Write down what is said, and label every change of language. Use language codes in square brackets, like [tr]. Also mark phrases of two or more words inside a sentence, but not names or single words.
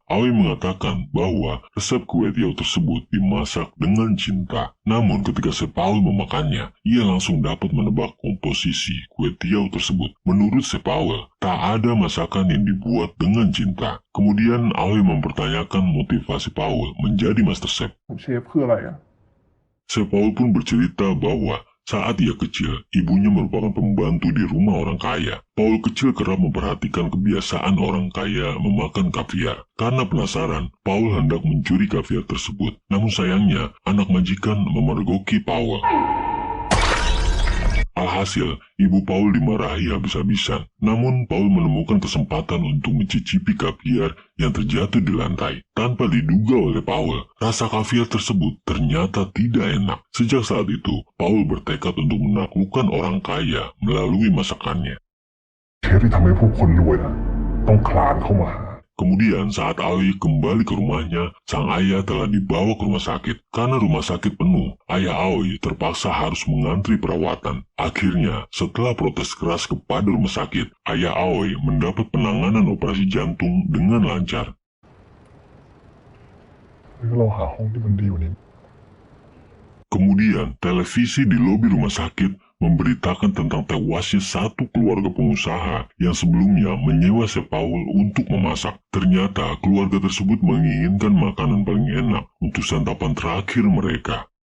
[id] Aoi mengatakan bahwa resep kue tiaw tersebut dimasak dengan cinta. Namun ketika Chef Paul memakannya, ia langsung dapat menebak komposisi kue tiaw tersebut. Menurut Chef Paul, tak ada masakan yang dibuat dengan cinta. Kemudian Aoi mempertanyakan motivasi Paul menjadi Master Chef. [th] เชฟคืออะไรอ่ะ [id] Chef Paul pun bercerita bahwa saat ia kecil, ibunya merupakan pembantu di rumah orang kaya. Paul kecil kerap memperhatikan kebiasaan orang kaya memakan kaviar. Karena penasaran, Paul hendak mencuri kaviar tersebut. Namun sayangnya, anak majikan memergoki Paul. Alhasil, ibu Paul dimarahi habis-habisan. Namun, Paul menemukan kesempatan untuk mencicipi kaviar yang terjatuh di lantai. Tanpa diduga oleh Paul, rasa kaviar tersebut ternyata tidak enak. Sejak saat itu, Paul bertekad untuk menaklukkan orang kaya melalui masakannya. [th] เชฟที่ทำให้พวกคนรวยนะต้องคลานเข้ามาหา [id] Kemudian saat Aoi kembali ke rumahnya, sang ayah telah dibawa ke rumah sakit. Karena rumah sakit penuh, ayah Aoi terpaksa harus mengantri perawatan. Akhirnya, setelah protes keras kepada rumah sakit, ayah Aoi mendapat penanganan operasi jantung dengan lancar. [th] เราหาห้องที่มันดีกว่านี้ [id] Kemudian, televisi di lobi rumah sakit memberitakan tentang tewasnya satu keluarga pengusaha yang sebelumnya menyewa Chef Paul untuk memasak. Ternyata keluarga tersebut menginginkan makanan paling enak untuk santapan terakhir mereka.